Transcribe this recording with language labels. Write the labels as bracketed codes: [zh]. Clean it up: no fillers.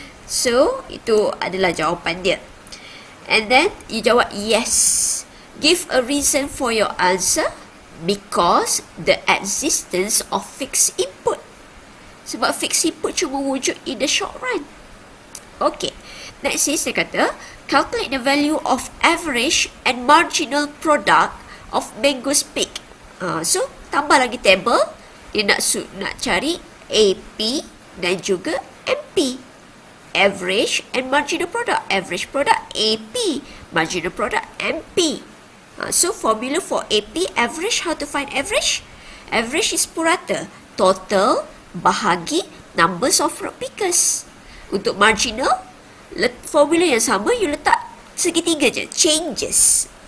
[ms] So, itu adalah jawapan dia. [en] And then, you jawab yes. Give a reason for your answer. Because the existence of fixed input. [ms] Sebab [en] fixed input [ms] cuma wujud [en] in the short run. Okay. Next is, [ms] dia kata, [en] calculate the value of average and marginal product of mangoes picked. [ms] So, tambah lagi table. Dia nak cari AP dan juga MP. [en] Average and marginal product. Average product AP. Marginal product MP. So, formula for AP, average, how to find average? Average is purata. Total bahagi numbers of fruit pickers. [ms] Untuk marginal, formula yang sama, you letak segitiga je. Changes.